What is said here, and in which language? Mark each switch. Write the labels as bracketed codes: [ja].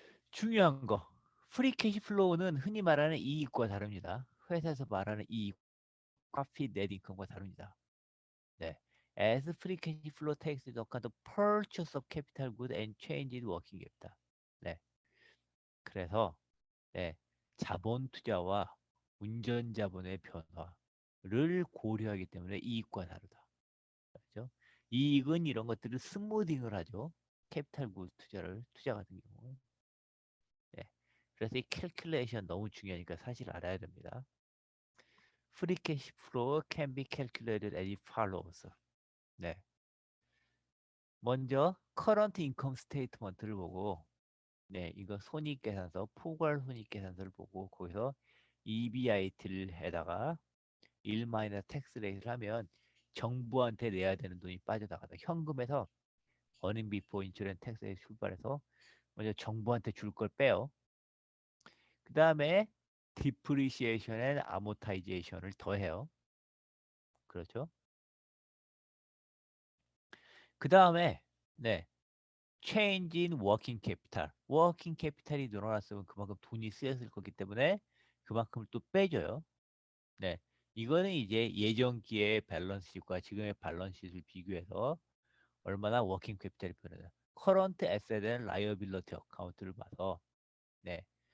[ko] 중요한 거, 프리 캐시 플로우는 흔히 말하는 이익과 다릅니다. 회사에서 말하는 이익, profit net income과 다릅니다. 네. [en] As free cash flow takes into account the purchase of capital good and change in working capital. [ko] 네. 그래서 네, 자본 투자와 운전 자본의 변화를 고려하기 때문에 이익과 다르다. 그렇죠? 이익은 이런 것들을 스무딩을 하죠. 캐피탈 굿 투자 같은 경우. 네. 그래서 이 캘큘레이션 너무 중요하니까 사실 알아야 됩니다. [en] Free cash flow can be calculated as follows. [ko] 네. 먼저 current income statement를 보고 네, 이거 손익계산서, 포괄 손익계산서를 보고 거기서 EBIT를 해다가 1 마이너스 텍스 레이트를 하면 정부한테 내야 되는 돈이 빠져나가다. 현금에서 earning before insurance tax에 출발해서 먼저 정부한테 줄 걸 빼요. 그 다음에 depreciation and amortization을 더해요. 그렇죠? [en] 그 다음에 네, change in working capital. [ko] working capital이 늘어났으면 그만큼 돈이 쓰였을 거기 때문에 그만큼을 또 빼줘요. 네. 이거는 이제 예전기의 밸런스시트과 지금의 밸런스시트를 비교해서 얼마나 워킹 캐피탈이 변하냐. 커런트 에셋 앤 라이어빌리티 어카운트를 봐서 네.